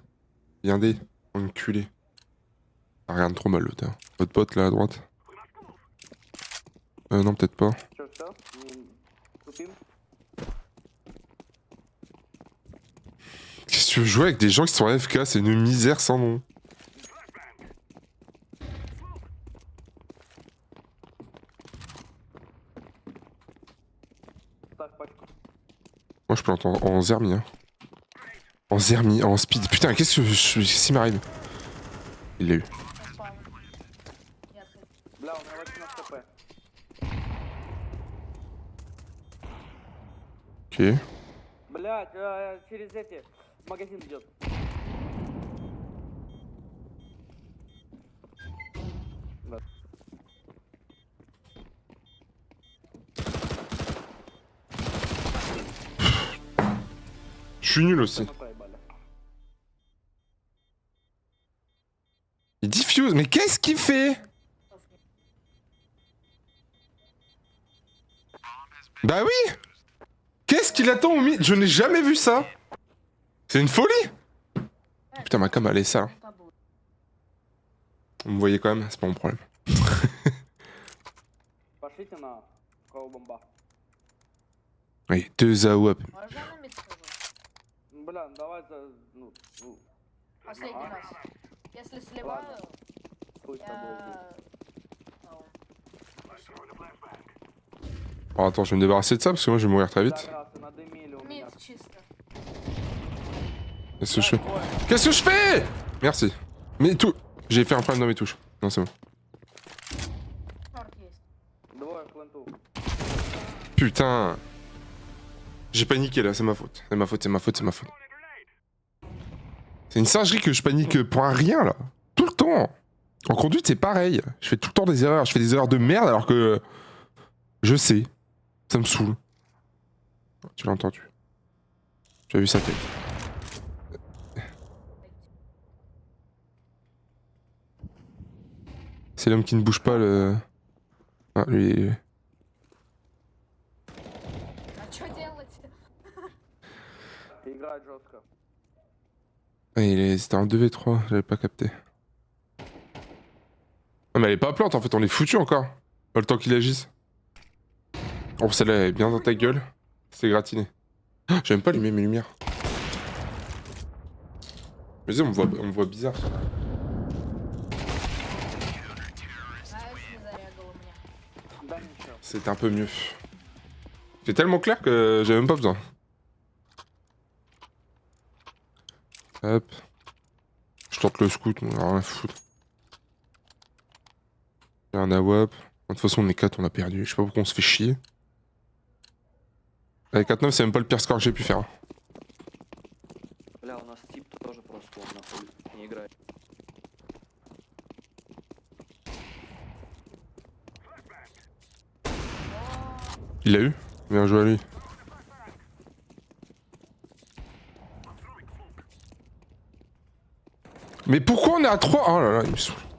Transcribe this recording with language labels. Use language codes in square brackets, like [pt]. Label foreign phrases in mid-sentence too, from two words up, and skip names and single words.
[fr] Viendez, enculé. Ça regarde trop mal l'autre. Hein. Votre pote là à droite. Non peut-être pas. [ru] Чё, всё? Тупим? [fr] Qu'est-ce que tu veux jouer avec des gens qui sont AFK? C'est une misère sans nom. [ru] Ставь пачку. [fr] Moi je plante en Zermi. Hein. En Zermi, en speed. Putain, qu'est-ce qui m'arrive? Il l'a eu. [ru] Сейчас спавн. Яркий. Бля, у меня 18 хп. Ok. Блять, через эти... Магазин идет. [fr] Je suis nul aussi. [ru] Проебали. [fr] Il diffuse, mais qu'est-ce qu'il fait? Bah oui! Qu'est-ce ce qu'il attend au mid? Je n'ai jamais vu ça. C'est une folie. Putain, ma cam elle est sale. Vous me voyez quand même, c'est pas mon problème. [ru] Пошлите на кого бомба. [fr] Oui, 2 AWP. [ru] Можно на мид схожу? Бля, давай за... Ну, Последний раз. Если сливаю, хуй с тобой. я... Ау. [fr] Oh, attends, je vais me débarrasser de ça parce que moi je vais mourir très vite. [ru] Пидорасы надымили у меня. Мид чисто. [fr] Qu'est-ce que je fais? Qu'est-ce que je fais? Merci. Mais tout. J'ai fait un problème dans mes touches. Non, c'est bon. [ru] Шорт есть. Двое в пленту. [fr] Putain. J'ai paniqué là, c'est ma faute. C'est ma faute, c'est ma faute, c'est ma faute. C'est une singerie que je panique pour un rien là. Tout le temps. En conduite, c'est pareil. Je fais tout le temps des erreurs. Je fais des erreurs de merde alors que. Je sais. Ça me saoule. Tu l'as entendu. Tu as vu sa tête. C'est l'homme qui ne bouge pas le. Ah, lui. [ru] А что делать? Играет жестко. [fr] Ah, c'était un 2v3, j'avais pas capté. Ah, mais elle est pas plante en fait, on est foutu encore. Pas le temps qu'il agisse. Oh, celle-là elle est bien dans ta gueule. C'est gratiné. Ah, j'ai même pas allumé mes lumières. Mais on me voit bizarre. [ru] Найс не зарягал у меня. Да ничего. [fr] C'est un peu mieux. C'est tellement clair que j'ai même pas besoin. Hop. Je tente le scout, on a rien à foutre. J'ai un AWP. De toute façon, on est 4, on a perdu. Je sais pas pourquoi on se fait chier. Avec 4-9, c'est même pas le pire score que j'ai pu faire. [ru] Бля, у нас тип тоже просто он нахуй не играет. [fr] Il l'a eu? Bien joué à lui. Mais pourquoi on est à 3? Oh là là, il me saoule.